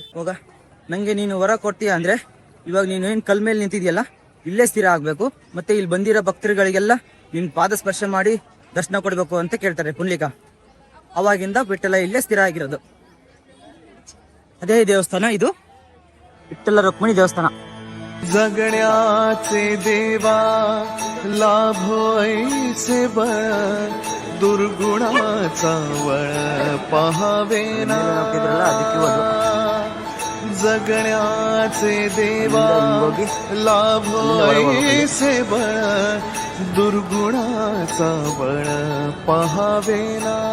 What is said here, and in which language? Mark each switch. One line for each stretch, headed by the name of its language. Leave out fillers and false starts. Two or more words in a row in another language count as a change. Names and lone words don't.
Kannada: ಹೋಗ, ನಂಗೆ ನೀನು ವರ ಕೊಡ್ತೀಯ ಅಂದ್ರೆ ಇವಾಗ ನೀನು ಏನ್ ಕಲ್ ಮೇಲೆ ನಿಂತಿದ್ಯಲ್ಲ ಇಲ್ಲೇ ಸ್ಥಿರ ಆಗ್ಬೇಕು, ಮತ್ತೆ ಇಲ್ಲಿ ಬಂದಿರೋ ಭಕ್ತರುಗಳಿಗೆಲ್ಲ ನಿನ್ ಪಾದ ಸ್ಪರ್ಶ ಮಾಡಿ ದರ್ಶನ ಕೊಡ್ಬೇಕು ಅಂತ ಕೇಳ್ತಾರೆ ಪುಂಡ್ಲಿಕ. ಅವಾಗಿಂದ ವಿಠ್ಠಲ ಇಲ್ಲೇ ಸ್ಥಿರ ಆಗಿರೋದು. ಅದೇ ದೇವಸ್ಥಾನ ಇದು, ವಿಠ್ಠಲ ರುಕ್ಮಿಣಿ ದೇವಸ್ಥಾನ.
Marathi: जगण्याचे देवा लाभो ऐसे बळ दुर्गुणाचा वळ पहावेना. जगण्याचे देवा लाभो ऐसे बळ दुर्गुणाचा वळ पहावेना.